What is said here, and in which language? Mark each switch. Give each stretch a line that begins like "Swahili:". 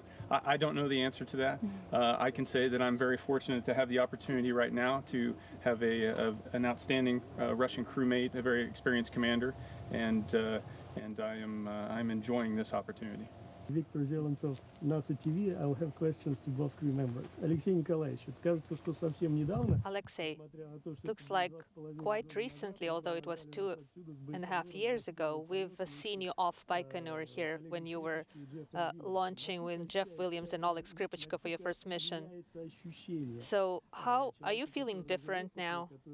English: I don't know the answer to that. I can say that I'm very fortunate to have the opportunity right now to have an outstanding Russian crewmate, a very experienced commander, and I'm enjoying this opportunity. Виктор Зеленцов, NASA TV. I'll have questions to both crew members.
Russian: Алексей Николаевич, кажется, что совсем недавно.
English: Alexei, looks like quite recently, although it was 2.5 years ago, we've seen you off Baikonur here when you were launching with Jeff Williams and Oleg Skripachka for your first mission. So how are you feeling different now?